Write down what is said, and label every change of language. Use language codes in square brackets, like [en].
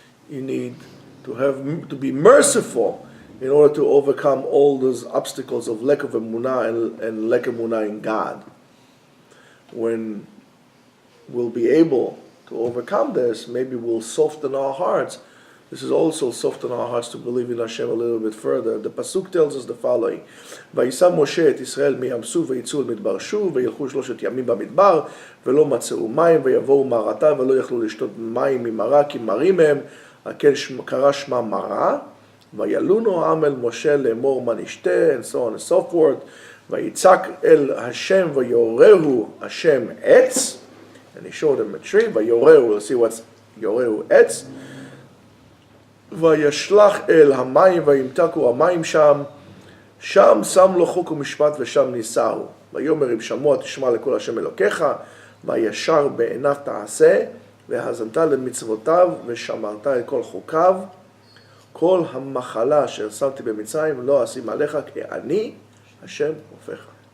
[en] You need to be merciful in order to overcome all those obstacles of lack of emunah and lack of emunah in God. When we'll be able to overcome this, maybe we'll soften our hearts. This is also soften our hearts to believe in Hashem a little bit further. [he] The pasuk tells us the following: "Vayisam Moshe et Yisrael mi Yam-Suf vayitzu al-midbar shuv vayilchu 3 yamim במדבר ולא מצאו מים ויבואו מרתה ולא יכלו לשתות מים ממרה כי מרים הם על כן קרא שמה מרה וילונו העם אל משה לאמור מה נשתה," [en] and so on and so forth. [he] "ויצעק אל השם ויורהו השם עץ," [en] and he showed him a tree. [he] ויורהו, [en] we'll see what's [he] יורהו עץ. וישלח אל המים וימתקו המים שם שם לו חוק ומשפט ושם ניסהו. ויאמר אם שמוע תשמע לקול השם אלוקיך וישר בעיניו תעשה והאזנת למצוותיו ושמרת את כל חוקיו כל המחלה אשר שמתי במצרים לא אשים עליך כי אני השם רופאך.